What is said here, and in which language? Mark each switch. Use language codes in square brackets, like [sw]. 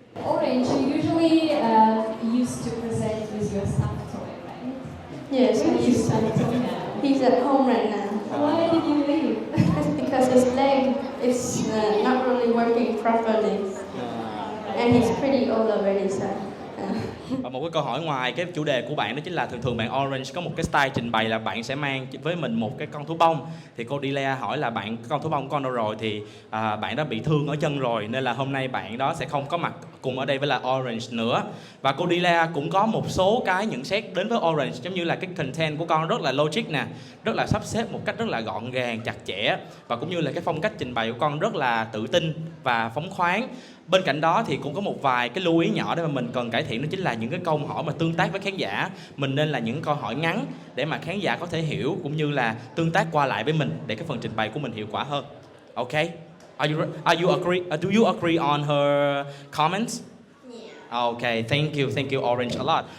[en] Orange, you usually used to present with your stuffed toy, right? Yes, Where is your stuffed toy now? he's at home right now. Why did you leave? Because his leg is not really working properly, and he's pretty old already, so. [vi] Và một cái câu hỏi ngoài cái chủ đề của bạn đó chính là thường bạn Orange có một cái style trình bày là bạn sẽ mang với mình một cái con thú bông. Thì cô Delia hỏi là con thú bông của con đâu rồi, thì bạn đã bị thương ở chân rồi nên là hôm nay bạn đó sẽ không có mặt cùng ở đây với là Orange nữa. Và cô Delia cũng có một số cái nhận xét đến với Orange, giống như là cái content của con rất là logic nè, rất là sắp xếp một cách rất là gọn gàng, chặt chẽ, và cũng như là cái phong cách trình bày của con rất là tự tin và phóng khoáng. Bên cạnh đó thì cũng có một vài cái lưu ý nhỏ để mà mình cần cải thiện, đó chính là những cái câu hỏi mà tương tác với khán giả. Mình nên là những câu hỏi ngắn để mà khán giả có thể hiểu, cũng như là tương tác qua lại với mình để cái phần trình bày của mình hiệu quả hơn. [en] Okay? Do you agree on her comments? Yeah. Okay, thank you Orange a lot.